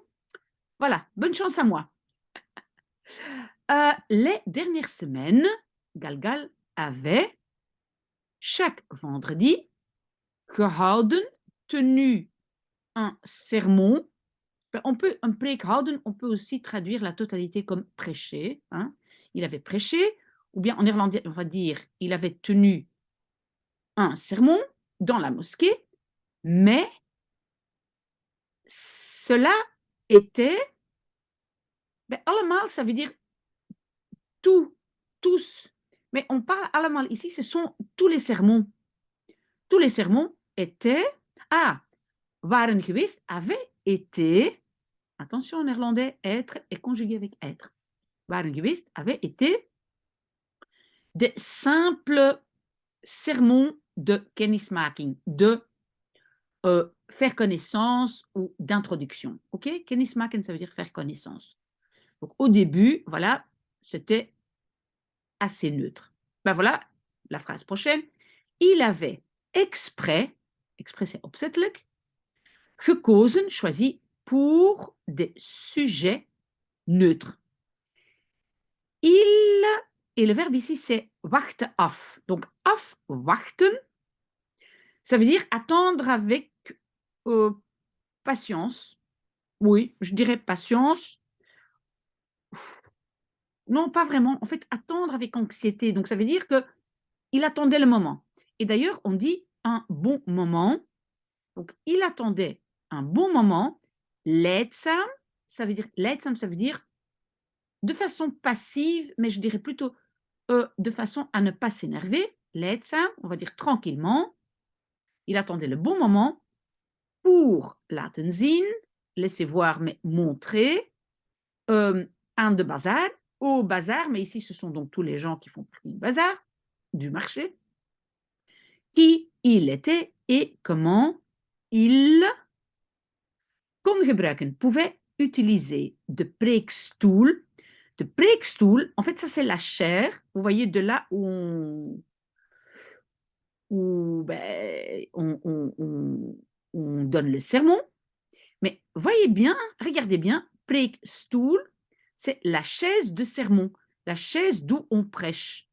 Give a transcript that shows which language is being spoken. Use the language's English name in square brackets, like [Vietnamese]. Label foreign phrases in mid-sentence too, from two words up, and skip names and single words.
[French] Voilà, bonne chance à moi. Les dernières semaines, Galgal avait, chaque vendredi, gehouden, tenu un sermon. On peut un [Dutch] preek houden, [French] on peut aussi traduire la totalité comme prêcher, hein. Il avait prêché, ou bien en néerlandais, on va dire, il avait tenu un sermon dans la mosquée, mais cela était, allemaal, ça veut dire tout, tous. Mais on parle allemaal ici, ce sont tous les sermons. Tous les sermons étaient, [Dutch] waren geweest, [French] avaient été, attention en néerlandais, être est conjugué avec être. [Dutch] Waren geweest, [French] avaient été des simples sermons de kennismaking, de faire connaissance ou d'introduction. OK? Kennismaken, ça veut dire faire connaissance. Donc au début, voilà, c'était assez neutre. Ben voilà, la phrase prochaine. Il avait exprès c'est [Dutch] opzettelijk, gekozen, [French] choisi pour des sujets neutres. Il, et le verbe ici, c'est [Dutch] wachten af. [French] Donc, afwachten, ça veut dire attendre avec patience. Oui, je dirais patience. Non, pas vraiment. En fait, attendre avec anxiété. Donc, ça veut dire qu'il attendait le moment. Et d'ailleurs, on dit un bon moment. Donc, il attendait un bon moment. Leidsam, ça veut dire de façon passive, mais je dirais plutôt de façon à ne pas s'énerver. Leidsam, on va dire tranquillement. Il attendait le bon moment pour [Dutch] laten zien, [French] laisser voir, mais montrer, [Dutch] aan de bazar, [French] au bazar, mais ici ce sont donc tous les gens qui font partie du bazar, du marché, qui il était et comment il [Dutch] kon gebruiken, [French] pouvait utiliser [Dutch] de preekstoel. De preekstoel, [French] en fait, ça c'est la chair, vous voyez, de là où ben, on donne le sermon. Mais voyez bien, regardez bien, preekstoel, c'est la chaise de sermon, la chaise d'où on prêche.